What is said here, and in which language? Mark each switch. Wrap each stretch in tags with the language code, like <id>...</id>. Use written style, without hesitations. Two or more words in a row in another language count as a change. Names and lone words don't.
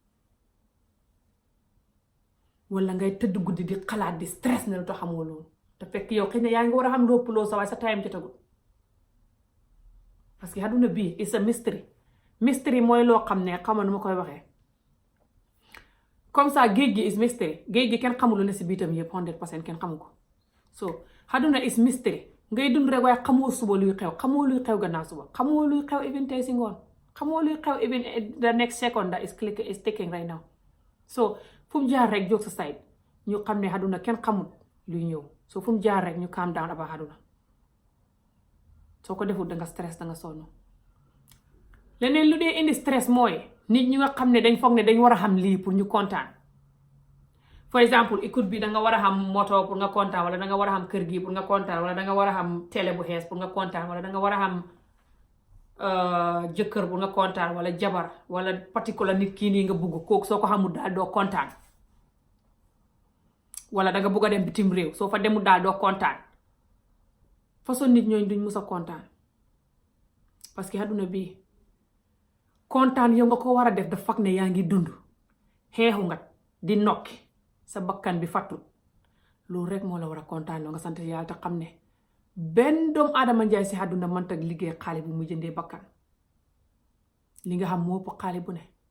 <wo>wala ngay tëdd guddi di xalaat di stress ne lu tax xamoo loolu te fekk yow xëy na yaa ngi war a xam lépp loo sa waaye sa time jotagul</wo> <fr>parce que</fr> <wo>àdduna bii</wo> <en>it's a mystery</en> <wo>mooy loo xam ne xamal nu ma koy waxee</wo> <fr>comme ça</fr> <wo>géej gi</wo> <en>is mystery</en> <wo>géej gi kenn xamul lu ne si biitam yëpp 100% kenn xamu ko so àdduna</wo> <en>is mystery</en> <wo>ngay dund rek waaye xamoo suba luy xew xamoo luy xew gannaaw suba xamoo luy xew even tey si ngoon xamoo luy xew even</wo> <en>the next second that is ticking right now</en> <wo>so fu mu jaar rek jóg sa side ñu xam ne àdduna kenn xamul luy ñëw so fu mu jaar rek ñu</wo> <en>calm down about</en> <wo>àdduna soo ko deful danga stress danga sonn leneen lu dee indi stress mooy nit ñi nga xam ne dañ foog ne dañ war a xam lii pour ñu kontaan</wo> <fr>for exemple</fr> <wo>écoute bi danga war a xam moto pour nga kontaan wala danga war a xam kër gi pour nga kontaan wala danga war a xam télé bu xees pour nga kontaan wala danga war a xam jëkkër pour nga kontaan wala jabar wala particular nit kii nii nga bugg kooku soo ko xamul daal doo kontaan wala danga bugg a dem bitim réew soo fa demul daal doo kontaan façon nit ñooñu duñ mus a kontaan</wo> <fr>parce que</fr> <wo>àdduna bii kontaan yow nga ko war a def dafa fekk ne yaa ngi dund xeexu nga di nokki sa bakkan bi fàttut loolu rek moo la war a kontaan loo nga sant yàlla te xam ne benn doomu aadama njaay si àdduna mënta liggéey xaalis bu muy jëndee bakkan li nga xam moo ëpp xaalis bu ne</wo>